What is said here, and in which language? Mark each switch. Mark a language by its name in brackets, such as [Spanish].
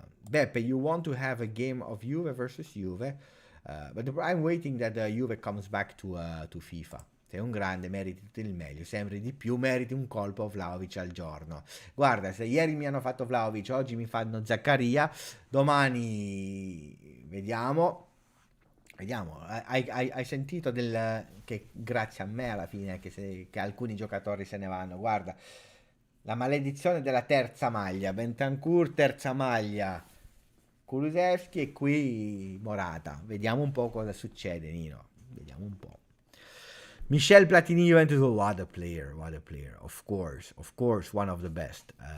[English] Beppe, you want to have a game of Juve versus Juve? But I'm waiting that Juve comes back to FIFA. [Italian] Sei un grande, meriti tutto il meglio, sempre di più, meriti un colpo Vlahovic al giorno. Guarda, se ieri mi hanno fatto Vlahovic, oggi mi fanno Zakaria, domani vediamo. Hai sentito che grazie a me alla fine che alcuni giocatori se ne vanno. Guarda, la maledizione della terza maglia, Bentancur terza maglia, Kulusevski e qui Morata. Vediamo un po' cosa succede, Nino. Vediamo un po'. Michel Platini Juventus, [English] what a player. Of course, one of the best.